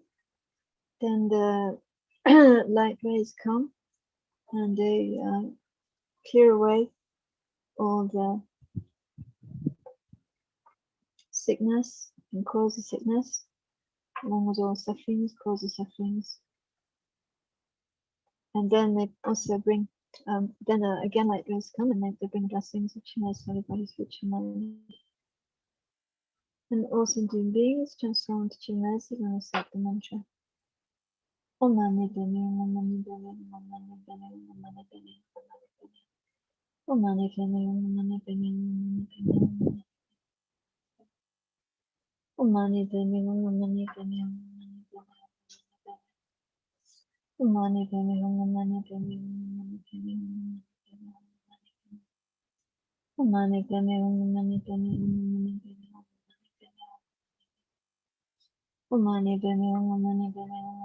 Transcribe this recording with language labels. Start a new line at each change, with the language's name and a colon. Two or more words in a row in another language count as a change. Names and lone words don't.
English: Then the light rays come and they clear away all the sickness and cause of sickness, along with all sufferings, cause of sufferings. And then they also bring, again light rays come and they bring blessings of Chenrezig for everybody's future money. And also doing beings transformed to Chenrezig and recite the mantra.
Sanskrit: Om Mani Padme Hum, Om Mani Padme Hum, Om Mani Padme Hum, Om Mani Padme Hum, Om Mani Padme Hum, Om Mani Padme Hum, Om Mani Padme Hum, Om Mani Padme Hum. Umani Bene Umani Bene Umani Bene Umani Bene Umani Bene Umani Bene Umani Bene Umani Bene